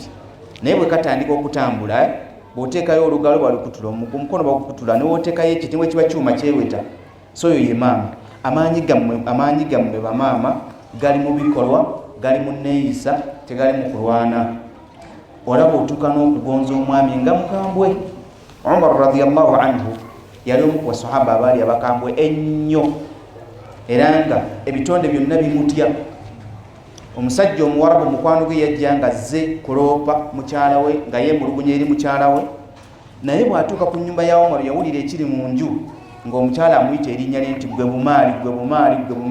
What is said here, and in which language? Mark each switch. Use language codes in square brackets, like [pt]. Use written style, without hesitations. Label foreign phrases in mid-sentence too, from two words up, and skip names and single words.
[lg] Naye bwe katandika okutambula, bw'oteekayo olugalo balukutula, omukono bagukutula, n'oteekayo ekiti kiba kyuma kyeweta. So oyo ye maama. Amaanyi gammwe bamaama gali mu bikolwa, gali mu nneeyisa, tegali mu kulwana. Olaba otuuka n'okugonza omwami nga mukambwe. Umar [ar] رضي الله عنه [lg] yali omu ku basahaba abaali abakambwe ennyo era nga ebitonde byonna bimutya. Omusajja Omuwarabu mukwano gwe yajja nga azze kuloopa mukyala we nga yeemulugunya eri mukyala we, naye bw'atuuka ku nnyumba ya Omar yawulira ekiri mu nju ng'omukyala amuyita erinnya lye nti gwe bumaali, gwe bumaali, gwe bumaali.